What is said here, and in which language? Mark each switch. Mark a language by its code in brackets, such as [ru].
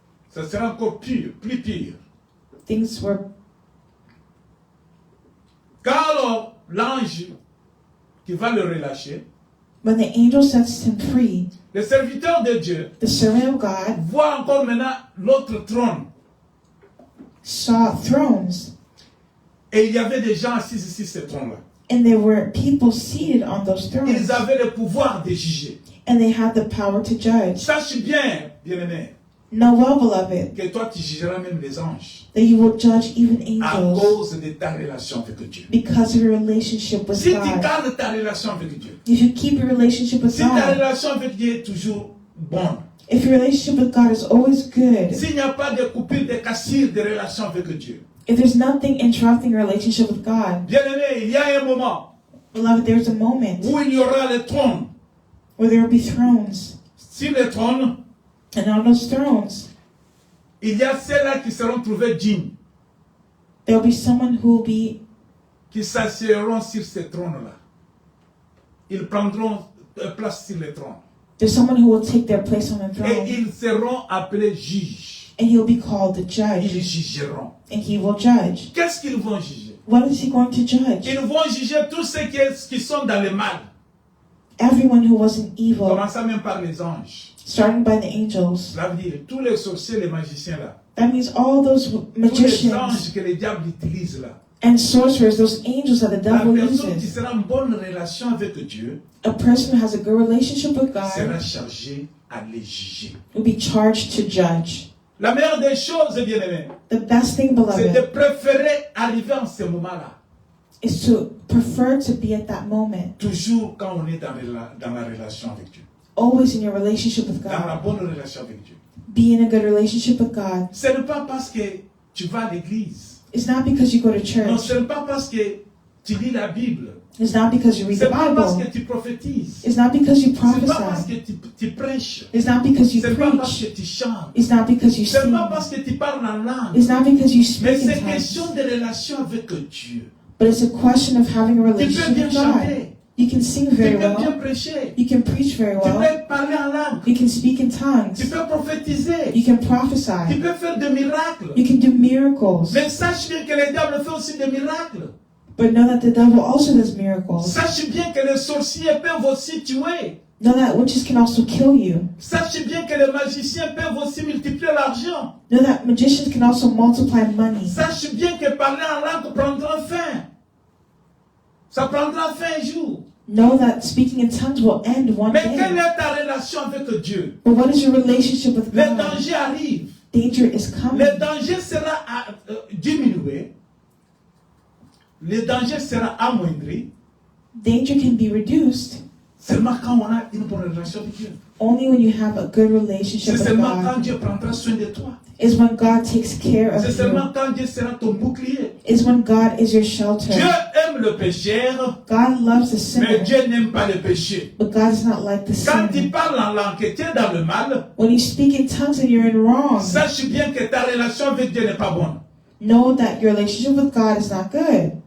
[fr] Ça sera encore pire, plus pire. [en] things were. [fr] Quand alors l'ange qui va le relâcher, [en] When the angel sets him free, [fr] le serviteur de Dieu [en] the servant of God [fr] voit encore maintenant l'autre trône. [en] saw thrones, [fr] Et il y avait des gens assis sur ce trône-là. [en] and there were people seated on those thrones, [fr] Ils avaient le pouvoir de juger. [en] and they had the power to judge. [fr] Sache bien, bien-aimé, [en] Know well, beloved, [fr] que toi tu jugeras même les anges [en] that you will judge even [fr] à [en] angels [fr] cause de ta relation avec Dieu. [en] because of your relationship with [fr] Si tu [en] God. [fr] gardes ta relation avec Dieu, [en] If you keep your relationship with [fr] si ta [en] God, [fr] relation avec Dieu est toujours bonne, [en] if your relationship with God is always good, [fr] s'il n'y a pas de coupure, de cassure de relation avec Dieu, [en] if there's nothing interrupting your relationship with God, [fr] bien-aimé, il y a un moment [en] beloved, there's a moment [fr] où il y aura le trône [en] where there will be thrones. [fr] Sur les trônes, [en] And on those thrones, [fr] il y a ceux-là qui seront trouvés dignes, [en] there will be someone who will be, [fr] qui s'assiéront sur ces trônes-là. Ils prendront place sur les trônes. [en] there's someone who will take their place on the [fr] Et [en] throne. [fr] ils seront appelés juges. [en] And he'll be called the [fr] Ils [en] judge. [fr] jugeront. [en] And he will judge. [fr] Qu'est-ce qu'ils vont juger? [en] What is he going to judge? [fr] Ils vont juger tous ceux qui sont dans le mal. [en] Everyone who wasn't evil, [fr] Commençant même par les anges. [en] starting by the angels. [fr] Cela veut dire tous les sorciers, les magiciens là. [en] That means all those [fr] Tous les [en] magicians [fr] anges que le diable utilise là. [en] and sorcerers, those angels that the [fr] La [en] devil [fr] personne qui [en] uses. [fr] sera en bonne relation avec Dieu [en] A person who has a good relationship with [fr] sera [en] God [fr] chargé à les juger. [en] will be charged to judge. [fr] La meilleure des choses, bien-aimés, [en] The best thing, [fr] c'est de [en] beloved, [fr] préférer arriver en ce moment-là. [en] is to prefer to be at that moment, [fr] Toujours quand on est dans la relation avec Dieu. [en] always in your relationship with [fr] Dans la [en] God. [fr] bonne relation avec Dieu. [en] Be in a good relationship with God. [fr] Ce n'est pas parce que tu vas à l'église. [en] It's not because you go to [fr] Non, [en] church. [fr] ce n'est pas parce que tu lis la Bible. [en] It's not because you read [fr] Ce [en] the [fr] n'est pas parce que [en] Bible. [fr] tu prophétises. [en] It's not because you [fr] Ce n'est pas parce [en] prophesy. [fr] que tu prêches. [en] It's not because you [fr] Ce n'est pas parce [en] preach. [fr] que tu chantes. [en] It's not because you [fr] Ce n'est [en] sing. [fr] pas parce que tu parles en langue. [en] It's not because you [fr] Mais [en] speak in [fr] c'est [en] tongues. [fr] question de relation avec Dieu. [en] But it's a question of having a [fr] Tu peux [en] relationship [fr] bien [en] with God. [fr] chanter. [en] You can sing [fr] Tu [en] very [fr] peux bien [en] well. [fr] prêcher. [en] You can preach very [fr] Tu [en] well. [fr] peux parler en langue. [en] You can speak in [fr] Tu [en] tongues. [fr] peux prophétiser. [en] You can [fr] Tu [en] prophesy. [fr] peux faire des miracles. [en] You can do miracles. [fr] Mais sache bien que le diable fait aussi des miracles. [en] But know that the devil also does miracles. [fr] Sache bien que les sorciers peuvent aussi tuer. [en] Know that witches can also kill you. [fr] Sache bien que les magiciens peuvent aussi multiplier l'argent. [en] Know that magicians can also multiply money. [fr] Sache bien que parler en langue prendra fin. Ça prendra fin un jour. [en] Know that speaking in tongues will end one [fr] Mais quelle [en] day. [fr] est ta relation avec Dieu? [en] But what is your relationship with [fr] Le [en] God? [fr] danger arrive. [en] Danger is coming. [fr] Le danger sera diminué. Le danger sera amoindri. [en] Danger can be reduced [fr] Seulement quand on a une bonne relation avec Dieu. [en] only when you have a good relationship [fr] C'est [en] with [fr] seulement quand [en] God. [fr] Dieu prendra soin de toi. [en] Is when God takes care of [fr] C'est [en] you. [fr] seulement quand Dieu sera ton bouclier. [en] Is when God is your [fr] Dieu [en] shelter. [fr] aime le pécheur, [en] God loves the [fr] mais [en] sinner, [fr] Dieu n'aime pas le péché. [en] but God is not like the [fr] Quand tu [en] sinner. [fr] parles en langue et tu es dans le mal, [en] When you speak in tongues and you're in wrong, [fr] sache bien que ta relation avec Dieu n'est pas bonne. [en] know that your relationship with God is not good.